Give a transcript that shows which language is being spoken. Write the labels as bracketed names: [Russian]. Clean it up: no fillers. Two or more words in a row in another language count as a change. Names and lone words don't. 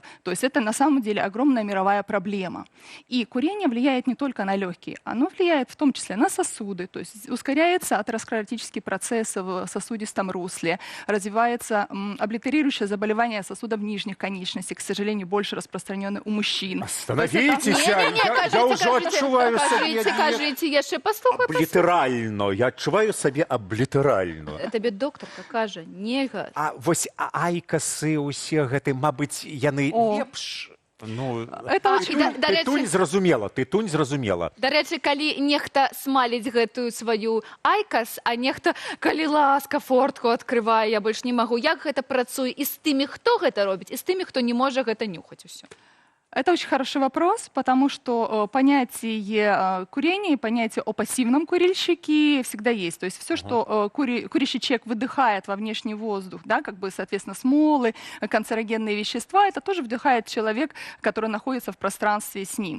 [Russian] То есть это на самом деле огромная мировая проблема. И курение влияет не только на легкие, оно влияет в том числе на сосуды, то есть ускоряется атеросклеротический процесс в сосудистом русле, развивается облитерирующее заболевание сосудов нижних конечностей, к сожалению, больше распространенное у мужчин. Остановитесь, я уже отчуваю себе... [Belarusian] Кажите, яшчэ паслухай. Аблітерально, я адчуваю сабе аблітерально. Табе доктарка кажа, нельга. А вось айкасы усе гэты, мабыць, яны лепш. Ну, тытунь зразумела. Дарэчы, калі нехта смаліць гэтую сваю айкас, а нехта, калі ласка, фортку адкрывае, я больш не магу. Як гэта працуе і з тымі, хто гэта робіць, і з тымі, хто не можа гэта нюхаць усё? [Russian] Это очень хороший вопрос, потому что понятие курения и понятие о пассивном курильщике всегда есть. То есть все, что курящий человек выдыхает во внешний воздух, да, как бы, соответственно, смолы, канцерогенные вещества, это тоже вдыхает человек, который находится в пространстве с ним.